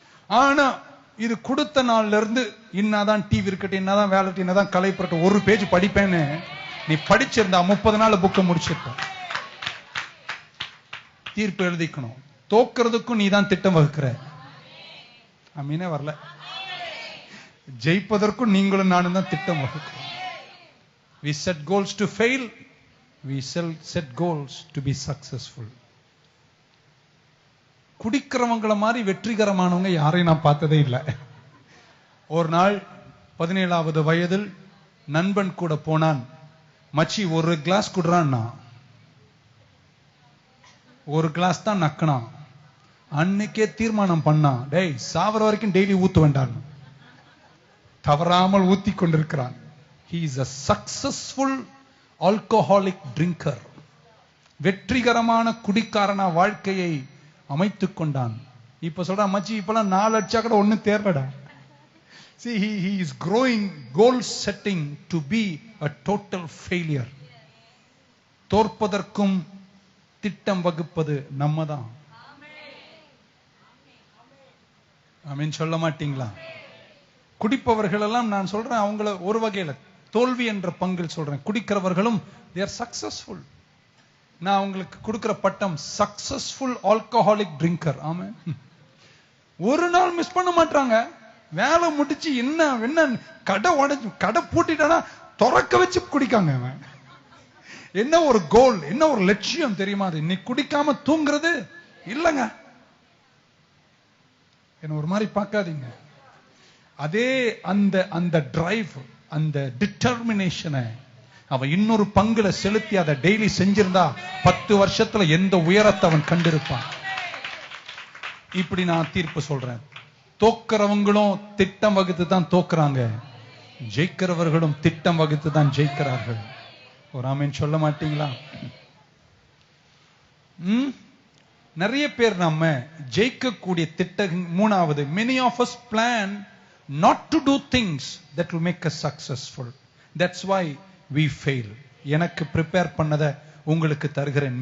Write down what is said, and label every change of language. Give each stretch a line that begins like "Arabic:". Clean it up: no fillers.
Tamil: ஆனா இது கொடுத்த நாள்ல இருந்து இன்னாதான் டிவி இருக்கட்டும், என்னதான் வேலை, என்னதான் கலை புரட்டும், 1 பேஜ் படிப்பேன்னு நீ படிச்சிருந்தா 30 நாள் புக்கை முடிச்சிருப்ப. தீர்ப்பு எழுதிக்கணும். தோக்கிறதுக்கும் நீ தான் திட்டம் வகுக்கிற. அமீனே வரல. ஜெயிப்பதற்கும் நீங்களும் நானும் தான் திட்டம் வகுக்கிறோம்.
English: We set goals to fail. We set goals to be successful.
Tamil: குடிக்கிறவங்கள மாதிரி வெற்றிகரமானவங்க யாரையும் நான் பார்த்ததே இல்லை. ஒரு நாள் 17வது வயதில் நண்பன் கூட போனான். மச்சி 1 கிளாஸ் குடுறான்னா 1 கிளாஸ் தான் நக்கினான். அன்னைக்கே தீர்மானம் பண்ணான், டேய் சாவர வரைக்கும் டெய்லி ஊத்து வேண்டாம். தவறாமல் ஊத்தி கொண்டிருக்கிறான்.
English: He is a successful alcoholic drinker.
Tamil: வெற்றிகரமான குடிக்காரனா வாழ்க்கையை அமைத்துக் கொண்டான். இப்ப சொல்றான், மச்சி இப்பெல்லாம் 4 அடிச்சா கூட ஒண்ணு தேர்றடா.
English: See, he is growing goal setting to be a total failure.
Tamil: தோற்பதற்கும் திட்டம் வகுப்பது நம்ம தான். ஆமென் சொல்ல மாட்டீங்களா? குடிப்பவர்கள் எல்லாம் நான் சொல்றேன், அவங்கள ஒரு வகையில தோல்வி என்ற பங்கில் சொல்றேன். குடிக்கிறவர்களும்
English: they are successful.
Tamil: நான் அவங்களுக்கு கொடுக்கிற பட்டம் சக்சஸ்ஃபுல் ஆல்கஹாலிக் ட்ரிங்கர். ஆமென். ஒரு நாள் மிஸ் பண்ண மாட்டாங்க. வேலை முடிச்சு என்ன கடை பூட்டிட்டானா திறக்க வச்சு குடிக்காங்க. என்ன ஒரு கோல், என்ன ஒரு லட்சியம் தெரியுமா? அது இன்னைக்கு குடிக்காம தூங்குறது இல்லங்க. என்ன ஒரு மாதிரி பார்க்காதீங்க. அதே அந்த டிரைவ், அந்த டிட்டர்மினேஷனை அவன் இன்னொரு பங்குல செலுத்தி அதை டெய்லி செஞ்சிருந்தா 10 வருஷத்துல எந்த உயரத்தை அவன் கண்டிருப்பான். இப்படி நான் தீர்ப்பு சொல்றேன். தோக்கிறவங்களும் திட்டம் வகுத்து தான் தோக்குறாங்க, ஜெயிக்கிறவர்களும் திட்டம் வகுத்து தான் ஜெயிக்கிறார்கள். ஒரு ஆமென் சொல்ல மாட்டீங்களா? நிறைய பேர் நம்ம ஜெயிக்கக்கூடிய திட்டம். மூணாவது,
English: many of us plan not to do things that will make us successful. That's why we fail.
Tamil: எனக்கு prepare பண்ணத உங்களுக்கு தருகிறேன்.